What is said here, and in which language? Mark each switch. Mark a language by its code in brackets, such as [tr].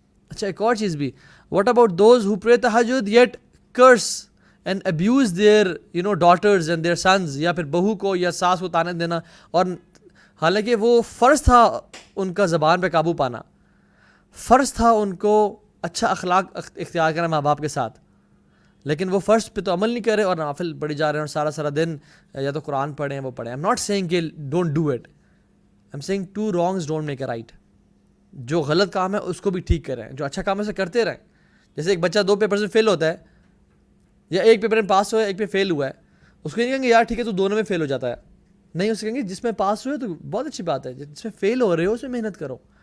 [ur] اچھا ایک اور چیز بھی, [en] what about those who pray tahajjud yet curse and abuse their daughters and their sons, [ur] یا پھر بہو کو یا ساس کو طعنے دینا, اور حالانکہ وہ فرض تھا ان کا زبان پہ قابو پانا, فرض تھا ان کو اچھا اخلاق اختیار کرنا ماں باپ کے ساتھ, لیکن وہ فرض پہ تو عمل نہیں کر رہے اور نوافل پڑھی جا رہے ہیں, اور سارا دن یا تو قرآن پڑھیں وہ پڑھیں. [en] I'm not saying کہ don't do it, I'm saying two wrongs don't make a right. [ur] جو غلط کام ہے اس کو بھی ٹھیک کریں, جو اچھا کام ہے اسے کرتے رہیں. جیسے ایک بچہ 2 پیپرز میں فیل ہوتا ہے, یا ایک پیپر میں پاس ہوا ہے, ایک پہ فیل ہوا ہے, اس کو نہیں کہیں گے یار ٹھیک ہے تو دونوں میں فیل ہو جاتا ہے. نہیں, اسے کہیں گے جس میں پاس ہوئے تو بہت اچھی بات ہے, جس میں فیل ہو رہے ہو اس میں محنت کرو.